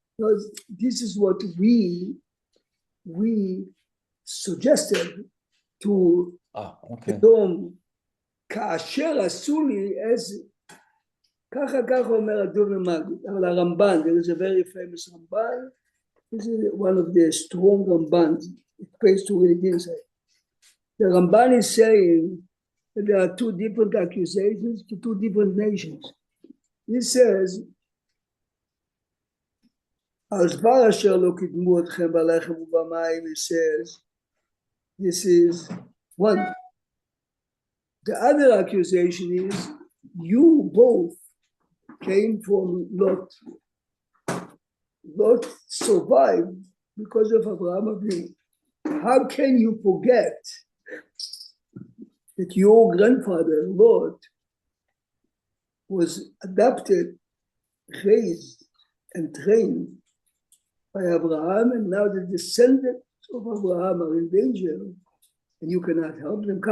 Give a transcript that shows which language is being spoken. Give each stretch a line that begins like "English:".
English: Because this is what we suggested to Edom, Kasher Asuli, as
Hebrew: ככה אומר הדוב ממגיד, אבל הרמב"ן,
English: there is a very famous Ramban. This is one of the strong Rambans. It pays to read it inside. The Ramban is saying that there are two different accusations to two different nations. He says,
Hebrew: על דבר אשר לא קידמו אתכם בלחם ובמים,
English: he says, this is one. The other accusation is, you both came from Lot. Lot survived because of Abraham Avinu. How can you forget that your grandfather, Lot, was adopted, raised, and trained by Abraham, and now the descendants of Abraham are in danger, and you cannot help them?